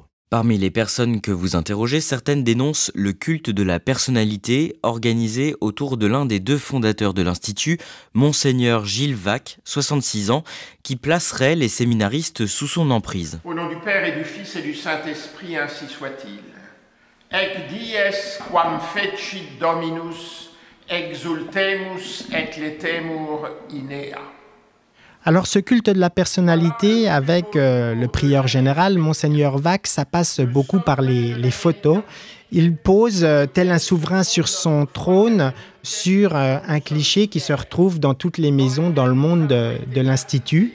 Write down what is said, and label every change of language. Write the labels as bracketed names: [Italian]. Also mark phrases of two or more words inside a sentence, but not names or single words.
[French] Parmi les personnes que vous interrogez, certaines dénoncent le culte de la personnalité organisé autour de l'un des deux fondateurs de l'Institut, Monseigneur Gilles Vaque, 66 ans, qui placerait les séminaristes sous son emprise. Au nom du Père et du Fils et du Saint-Esprit, ainsi soit-il. [Latin] Ec dies quam fecit Dominus, exultemus et letemur inea. [French] Alors ce culte de la personnalité avec le prieur général, Monseigneur Vaque, ça passe beaucoup par les photos. Il pose tel un souverain sur son trône sur un cliché qui se retrouve dans toutes les maisons dans le monde de l'Institut.